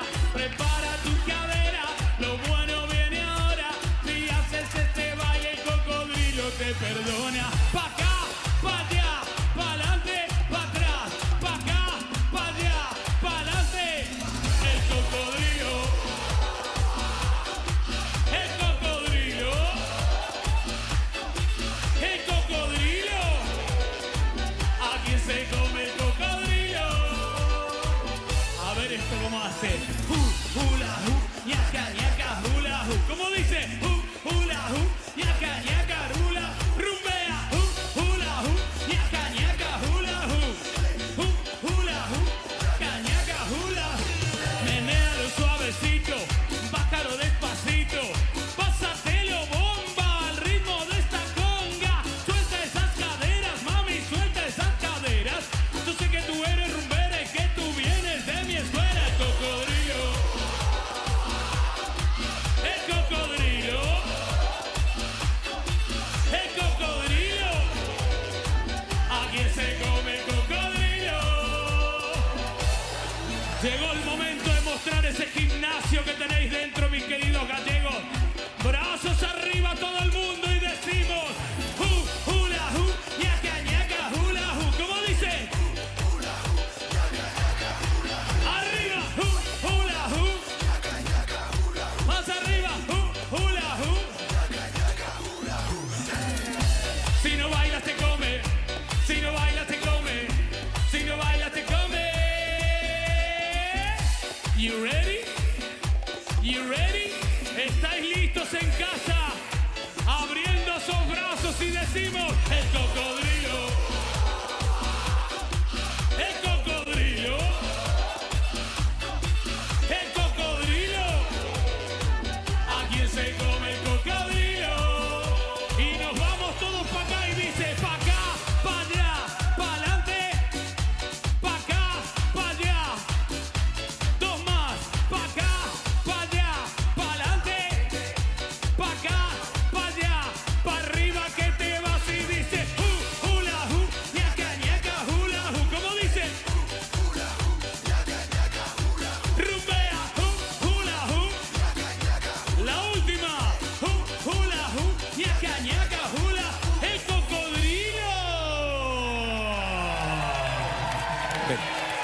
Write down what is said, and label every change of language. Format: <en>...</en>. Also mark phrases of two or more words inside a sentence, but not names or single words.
<es>prepara tu cadera, lo bueno viene ahora, si haces este baile el cocodrilo te perdona, pa' acá, pa' allá, pa' adelante, pa' atrás, pa' acá, pa' allá, pa' adelante, el cocodrilo, el cocodrilo, el cocodrilo, ¿a quién se come el cocodrilo? A ver esto cómo hace, hula, ñaca, ñaca, hula, ¿cómo dice? Hula, ñaca, ñaca, hula, rumbea, hula, ñaca, ñaca, hula, hula, ñaca, ñaca, hula, menéalo suavecito, bájalo despacito, pásatelo bomba al ritmo de esta conga, suelta esas caderas, mami, suelta esas caderas, yo sé que tú eres rumbera y que tú vienes de mi escuela, el cocodrilo, el cocodrilo, el cocodrilo, ¿a quién se come el cocodrilo? Llegó el momento de mostrar ese gimnasio que tenéis dentro, mis queridos gallegos. Brazos arriba todo el mundo y decimos hula, ñaca, ñaca, hula, ¿cómo dice? Arriba, hula, más arriba, hula, si no bailas te come, si no bailas te come, si no bailas te come.</es> <en>You ready? You ready?</en> <es>¿Estáis listos en casa? Abriendo esos brazos y decimos el cocodrilo, el cocodrilo, el cocodrilo, ¿a quién se come el cocodrilo? Y nos vamos todos para acá y dice pa' acá, pa' allá, pa' adelante, pa' acá, pa' allá, dos más, pa' acá, pa' allá, pa' adelante, pa' acá, pa' allá, pa' arriba que te vas y dice hula, ñaca, ñaca, hula, ¿cómo dice? Rumbea, hula, la última, hula, ñaca, ñaca, hula, el cocodrilo.</es>